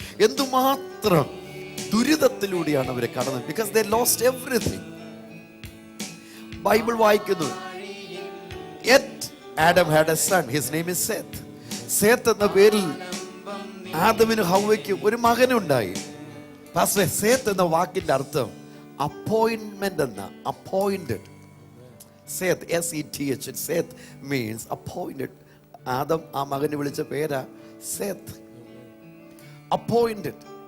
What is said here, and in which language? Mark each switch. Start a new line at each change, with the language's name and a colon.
Malayalam: എന്തുമാത്രം ദുരിതത്തിലൂടെയാണ് അവർ കടന്നത്.
English: because they lost everything.
Malayalam: Bible വായിക്കുന്നു,
English: yet Adam had a son, his name is Seth.
Malayalam: Seth എന്ന പേരിൽ ആദമിനും ഹവ്വയ്ക്കും ഒരു മകനുണ്ടായി. പാസ്റ്റർ, സേത്ത് എന്ന വാക്കിന്റെ അർത്ഥം അപ്പോയിന്റ്മെന്റ് എന്ന, appointed. Seth, SETH, Seth means appointed. Adam ആ മകന് വിളിച്ച പേരാ സേത്ത്, അപ്പോയിന്റഡ്.